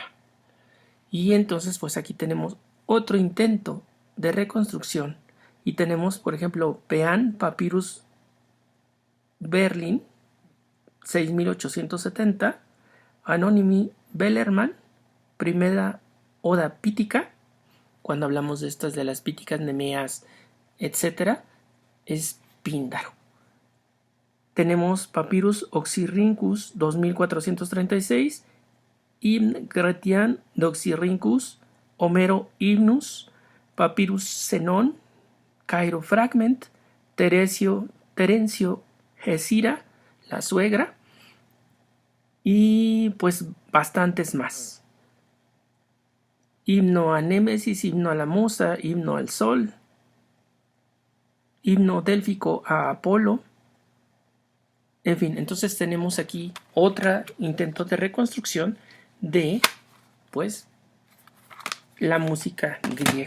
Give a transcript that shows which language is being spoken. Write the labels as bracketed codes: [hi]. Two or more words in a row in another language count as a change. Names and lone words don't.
[es] Y entonces pues aquí tenemos otro intento de reconstrucción y tenemos por ejemplo Pean Papyrus Berlin 6870, Anonymi Bellerman, primera Oda Pítica. Cuando hablamos de estas de las píticas, nemeas, etc., es Píndaro. Tenemos Papyrus Oxyrhynchus 2436, Hymn Grecian de Oxyrhynchus, Homero Hymnus, Papyrus Zenon, Cairo Fragment, Terencio Gesira, la suegra, y pues bastantes más. Himno a Némesis, himno a la musa, himno al sol, himno délfico a Apolo. En fin, entonces tenemos aquí otro intento de reconstrucción de pues la música griega.